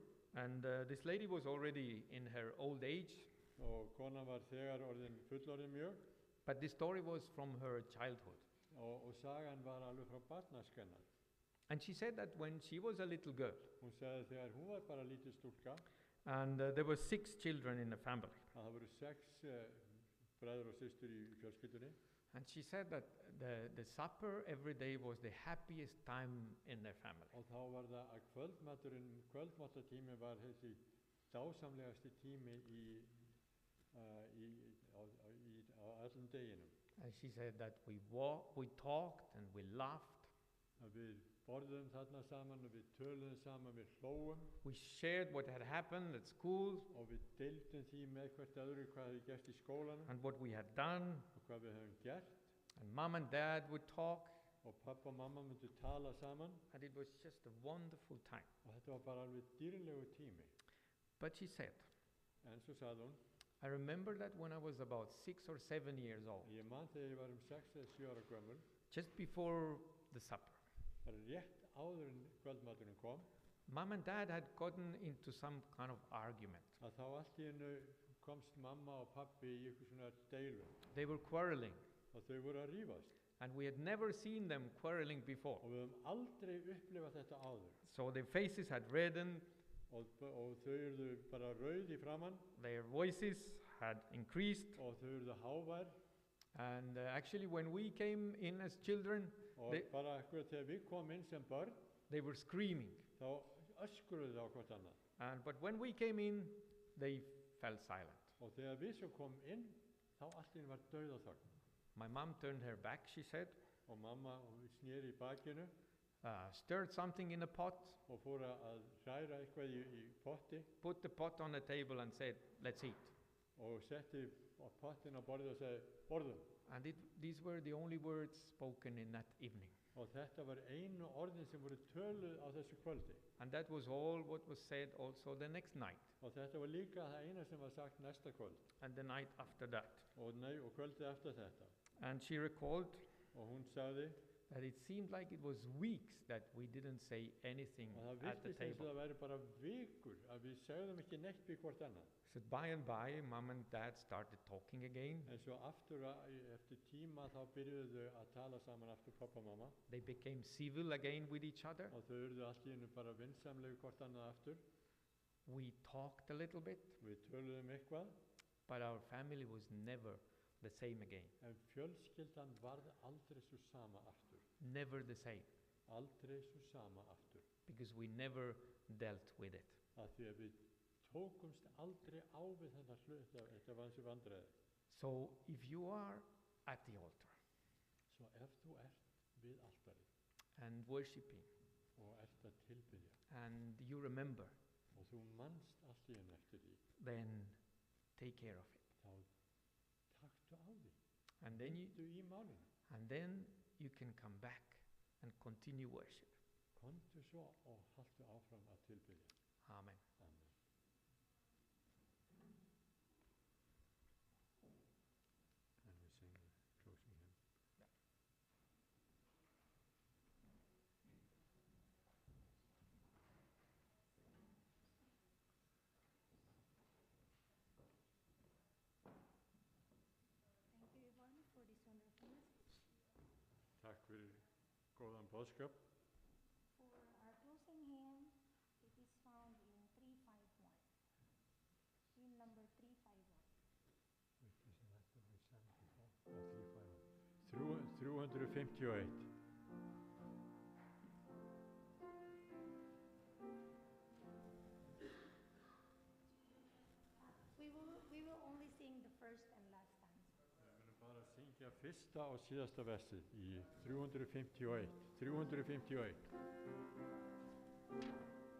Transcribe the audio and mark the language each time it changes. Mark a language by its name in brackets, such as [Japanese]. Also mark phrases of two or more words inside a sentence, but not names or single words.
[English] And this lady was already in her old age. [Icelandic] Og konan var þegar fullorðin mjög. [English] But this story was from her childhood. [Icelandic] Og sagan var alveg frá barnæskunnar. [English] And she said that when she was a little girl. [Icelandic] Hún sagði þegar hún var bara lítil stúlka. [English] And there were 6 children in the family. [Icelandic] Að það voru 6 bræður og systur í fjölskyldunni. [English] And she said that the supper every day was the happiest time in their family. [Icelandic] Og þá var það að kvöldmatartími var þessi dásamlegasti tími á öllum deginum. [English] And she said that we talked and we laughed. [Icelandic] Að við borðum þarna saman og við töluðum saman, við hlóum. [English] We shared what had happened at school. [Icelandic] Og við deildum því með hvert öðru hvað við gert í skólanum. [English] And what we had done. [Icelandic] Og hvað við höfum gert. [English] And mom and dad would talk. [Icelandic] Og pappa og mamma myndu tala saman. [English] And it was just a wonderful time. [Icelandic] Og þetta var bara alveg dýrlegur tími. [English] But she said. [Icelandic] En svo sagði hún. [English] I remember that when I was about 6 or 7 years old. [Icelandic] Ég man þegar ég var 6 eða 7 ára gömul. [English] Just before the supper. [Icelandic] Rétt áður en kvöldmaturinn kom. [English] Mom and dad had gotten into some kind of argument. [Icelandic] Að þá allt í einu komst mamma og pappi í eitthvað svona deilu. [English] They were quarreling. [Icelandic] Og þau voru að rífast. [English] And we had never seen them quarreling before. [Icelandic] Og við höfum aldrei upplifað þetta áður. [English] So their faces had reddened. [Icelandic] Og þau urðu bara rauð í framan. [English] Their voices had increased. [Icelandic] Og þau urðu hávær. [English] And actually when we came in as children, [Icelandic] bara akkurat þegar við komum inn sem börn, [English] they were screaming. [Icelandic] Þá öskruðu þau á hvort annað. [English] But when we came in, they fell silent. [Icelandic] Og þegar við svo komum inn, þá allt í einu var dauðaþögn. [English] My mom turned her back, she said. [Icelandic] Og mamma sneri í bakinu. [English] Stirred something in a pot. [Icelandic] Og fór að hræra eitthvað í potti. [English] Put the pot on the table and said, let's eat. [Icelandic] Og setti pottin á borðið og sagði, borðum. [English] And these were the only words spoken in that evening. [Icelandic] Og þetta var einu orðin sem voru töluð á þessu kvöldi. [English] And that was all what was said also the next night. [Icelandic] Og þetta var líka það eina sem var sagt næsta kvöld. [English] And the night after that. [Icelandic] Og kvöldið eftir þetta. [English] And she recalled [Icelandic] og hún sagði [English] that it seemed like it was weeks that we didn't say anything [Icelandic] Og það [English] at the [Icelandic] virtist eins og [English] table. [Icelandic] það væri bara vikur að við segðum ekki neitt við hvort annað. [English] So by and by, mom and dad started talking again. [Icelandic] En svo aftur, eftir tíma, þá byrjuðu þau að tala saman aftur, pappa og mamma. [English] They became civil again with each other. [Icelandic] Og þau urðu allt í einu bara vinsamlegu hvort annað aftur. [English] We talked a little bit, [Icelandic] Við töluðum eitthvað, [English] but our family was never the same again. [Icelandic] en fjölskyldan varð aldrei svo sama aftur. [English] Never the same, [Icelandic] Aldrei svo sama aftur. [English] because we never dealt with it. [Icelandic] Af því að við tókumst aldrei á við þennan hlut, þetta var þessi vandræði. [English] So if you are at the altar [Icelandic] Svo ef þú ert við altarið [English] and worshiping, [Icelandic] og ert að tilbyðja [English] and you remember, [Icelandic] og þú manst allt í einu eftir því, [English] then take care of it. [Icelandic] þá taktu á því. [English] And then [Icelandic] Vindu í málinu. [English] you can come back and continue worship. [Icelandic] Komdu svo og haltu áfram að tilbyðja. [English] Amen. [Icelandic] Amen. [English] And we sing the closing hymn. Thank you, Yvonne, for this wonderful message. [Icelandic] Takk fyrir góðan boðskap. [English] For our closing hymn, it is found in 351. Hymn number 351. Which isn't that what we sang before? 351. We will only sing the first and last stanza. [Icelandic] Við munum bara syngja fyrsta og síðasta versið í 351. 351.